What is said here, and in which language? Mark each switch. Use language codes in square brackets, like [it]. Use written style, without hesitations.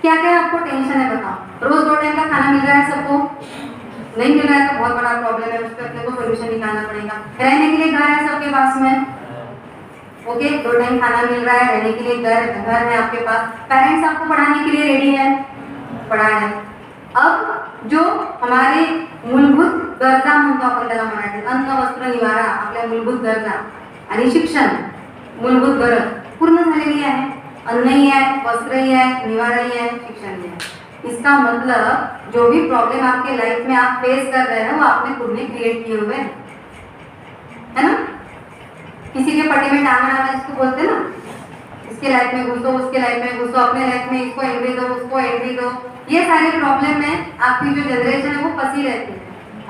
[hi] क्या क्या आपको टेंशन है बताओ? रोज 2 टाइम का खाना मिल रहा है सबको? नहीं मिल रहा है तो बहुत बड़ा प्रॉब्लम है, उस पर अपने को सोल्यूशन निकालना पड़ेगा। रहने के लिए घर है सबके पास में, ओके, 2 टाइम खाना मिल रहा है, रहने के लिए घर है आपके पास, पेरेंट्स आपको पढ़ाने के लिए रेडी है, पढ़ा है। अब जो हमारे [mr] मूलभूत गरजा म्हणतो आपण त्याला मराठीत, अन्न वस्त्र निवारा, आपल्या मूलभूत गरजा आणि शिक्षण, मूलभूत गरज पूर्ण झालेली आहे। अन्नही आहे, वस्त्रही आहे, निवाराही आहे, शिक्षणही आहे। [hi] इसका मतलब जो भी प्रॉब्लम आपके लाइफ में आप फेस कर रहे हैं वो आपने खुद ने क्रिएट किए हुए हैं, है ना? किसी के पट्टे में टांग अड़ाना जिसको बोलते हैं ना, इसके लाइफ में घुसो, उसके लाइफ में घुसो, अपने लाइफ में इसको एंट्री दो, उसको एंट्री दो। ये सारे प्रॉब्लम में आपकी जो जनरेशन है वो फंसी रहती है।